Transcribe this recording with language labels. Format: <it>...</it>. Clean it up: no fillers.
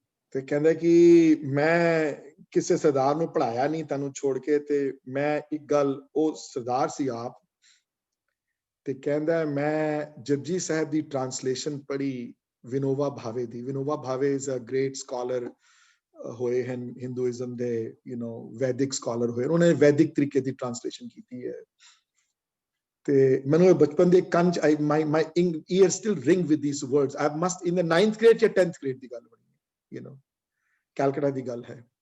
<pa>ਤੇ ਕਹਿੰਦਾ ਕਿ ਮੈਂ ਕਿਸੇ ਸਰਦਾਰ ਨੂੰ ਪੜਾਇਆ ਨਹੀਂ ਤੁਹਾਨੂੰ ਛੋੜ ਕੇ, ਤੇ ਮੈਂ ਇੱਕ ਗੱਲ, ਉਹ ਸਰਦਾਰ ਸੀ ਆਪ, ਤੇ ਕਹਿੰਦਾ ਮੈਂ ਜਪਜੀ ਸਾਹਿਬ ਦੀ ਟ੍ਰਾਂਸਲੇਸ਼ਨ ਪੜ੍ਹੀ ਵਿਨੋਵਾ ਭਾਵੇ ਦੀ। ਵਿਨੋਵਾ ਭਾਵੇ</pa> <en>is a great scholar</en> <pa>ਹੋਏ ਹਨ ਹਿੰਦੂਇਜ਼ਮ ਦੇ, ਵੈਦਿਕ ਸਕਾਲਰ ਹੋਏ, ਉਹਨੇ ਵੈਦਿਕ ਤਰੀਕੇ ਦੀ ਟ੍ਰਾਂਸਲੇਸ਼ਨ ਕੀਤੀ ਹੈ। ਤੇ ਮੈਨੂੰ ਬਚਪਨ ਦੇ ਕੰਨ ਚ</pa> <en>my ear still ring with these words. I must in the</en> <pa>9th grade ਜਾਂ 10th grade ਦੀ ਗੱਲ ਬਣੀ, ਕੈਲਕਟਾ ਦੀ ਗੱਲ ਹੈ।</pa>